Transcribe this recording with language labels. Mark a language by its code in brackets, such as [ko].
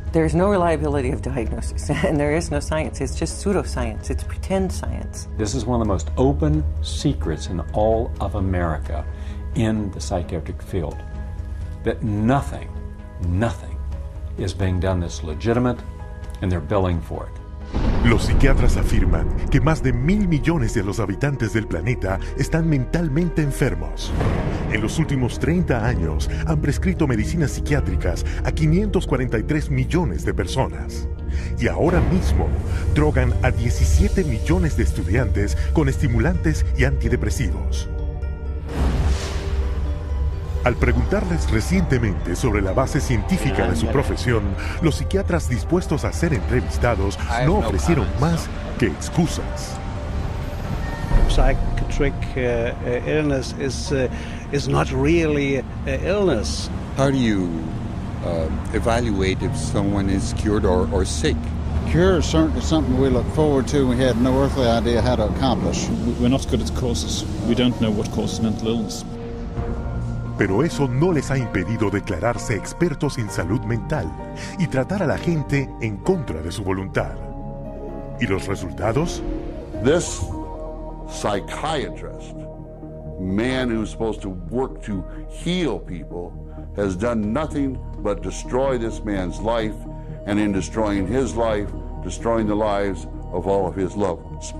[en] There's no reliability of diagnosis, and there is no science. It's just pseudoscience. It's pretend science. This is one of the most open secrets in all of America in the psychiatric field, that nothing is being done that's legitimate, and they're billing for it. [es] Los psiquiatras afirman que más de 1.000 millones de los habitantes del planeta están mentalmente enfermos. En los últimos 30 años han prescrito medicinas psiquiátricas a 543 millones de personas. Y ahora mismo drogan a 17 millones de estudiantes con estimulantes y antidepresivos. Al preguntarles recientemente sobre la base científica de su profesión, los psiquiatras dispuestos a ser entrevistados no ofrecieron más que excusas. [en] Psychiatric illness is not really illness. How do you evaluate if someone is cured or sick? Cure is certainly something we look forward to. We had no earthly idea how to accomplish. We're not good at causes. We don't know what causes mental illness. [es] Pero eso no les ha impedido declararse expertos en salud mental y tratar a la gente en contra de su voluntad. ¿Y los resultados? [en] This psychiatrist, man who's supposed to work to heal people, has done nothing but destroy this man's life, and in destroying his life, destroying the lives of all of his loved ones.